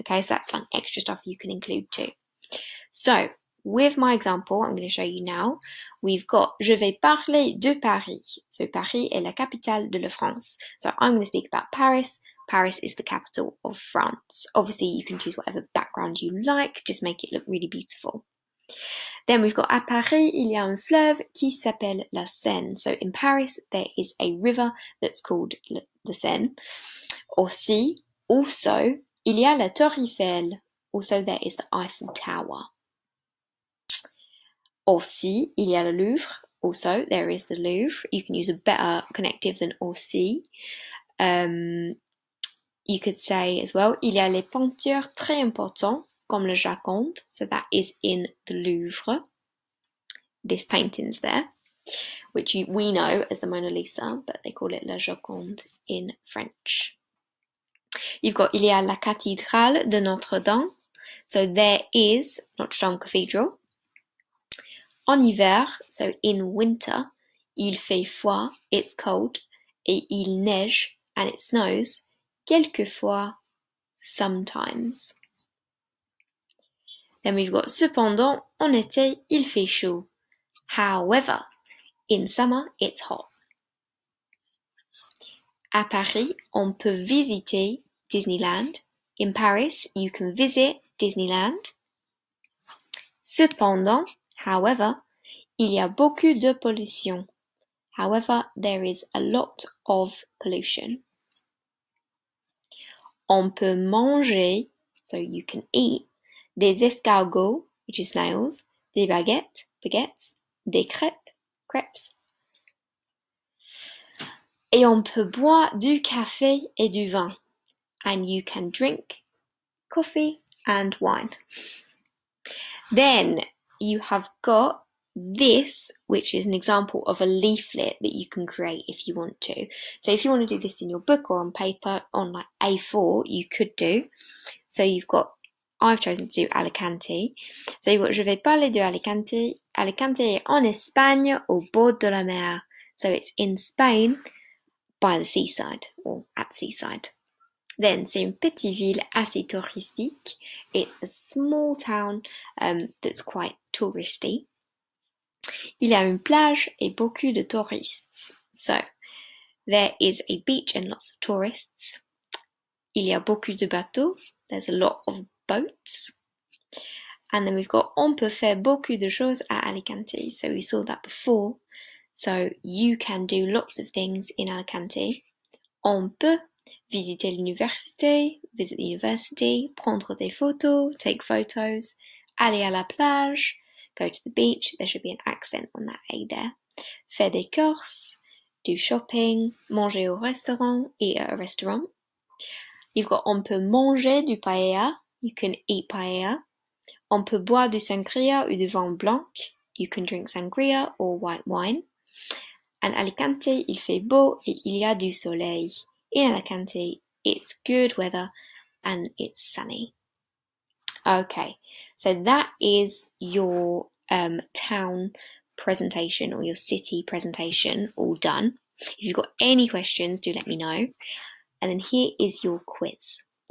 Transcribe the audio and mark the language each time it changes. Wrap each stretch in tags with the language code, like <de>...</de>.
<en>Okay, so that's like extra stuff you can include too. So with my example, I'm going to show you now. We've got</en> <fr>Je vais parler de Paris. So Paris est la capitale de la France.</fr> <en>So I'm going to speak about Paris. Paris is the capital of France. Obviously, you can choose whatever background you like, just make it look really beautiful. Then we've got</en> <fr>à Paris, il y a un fleuve qui s'appelle la Seine.</fr> <en>So in Paris, there is a river that's called the Seine.</en> <fr>Aussi,</fr> <en>also,</en> <fr>il y a la Tour Eiffel.</fr> <en>Also, there is the Eiffel Tower.</en> <fr>Aussi, il y a le Louvre.</fr> <en>Also, there is the Louvre. You can use a better connective than aussi. You could say as well,</en> <fr>il y a les peintures très importantes, comme le Joconde.</fr> <en>So that is in the Louvre. This painting's there, which we know as the Mona Lisa, but they call it la Joconde in French. You've got</en> <fr>il y a la cathédrale de Notre-Dame.</fr> <en>So there is Notre Dame Cathedral.</en> <fr>En hiver,</fr> <en>so in winter,</en> <fr>il fait froid,</fr> <en>it's cold,</en> <fr>et il neige,</fr> <en>and it snows,</en> <fr>quelquefois,</fr> <en>sometimes. Then we've got</en> <fr>cependant, en été, il fait chaud.</fr> <en>However, in summer, it's hot.</en> <fr>À Paris, on peut visiter Disneyland.</fr> <en>In Paris, you can visit Disneyland.</en> <fr>Cependant,</fr> <en>however,</en> <fr>il y a beaucoup de pollution.</fr> <en>However, there is a lot of pollution.</en> <fr>On peut manger,</fr> <en>so you can eat,</en> <fr>des escargots,</fr> <en>which is snails,</en> <fr>des baguettes, des crêpes. Et on peut boire du café et du vin.</fr> <en>And you can drink coffee and wine. Then you have got this, which is an example of a leaflet that you can create if you want to. So if you want to do this in your book or on paper, on like A4, you could do. So I've chosen to do Alicante. So you've got</en> <fr>Je vais parler de Alicante. Alicante est en Espagne au bord de la mer.</fr> <en>So it's in Spain by the seaside or at the seaside.</en> <fr>Then c'est une petite ville assez touristique.</fr> <en>It's a small town that's quite touristy.</en> <fr>Il y a une plage et beaucoup de touristes.</fr> <en>So, there is a beach and lots of tourists.</en> <fr>Il y a beaucoup de bateaux.</fr> <en>There's a lot of boats. And then we've got</en> <fr>on peut faire beaucoup de choses à Alicante.</fr> <en>So we saw that before. So you can do lots of things in Alicante.</en> <fr>On peut visiter l'université,</fr> <en>visit the university,</en> <fr>prendre des photos,</fr> <en>take photos,</en> <fr>aller à la plage,</fr> <en>go to the beach. There should be an accent on that A there.</en> <fr>Faire des courses,</fr> <en>do shopping,</en> <fr>manger au restaurant,</fr> <en>eat at a restaurant. You've got</en> <fr>on peut manger du paella,</fr> <en>you can eat paella.</en> <fr>On peut boire du sangria ou du vin blanc,</fr> <en>you can drink sangria or white wine.</en> <fr>And Alicante, il fait beau et il y a du soleil.</fr> <en>In Alicante, it's good weather and it's sunny. Okay, so that is your town presentation or your city presentation all done. If you've got any questions, do let me know. And then here is your quiz.</en>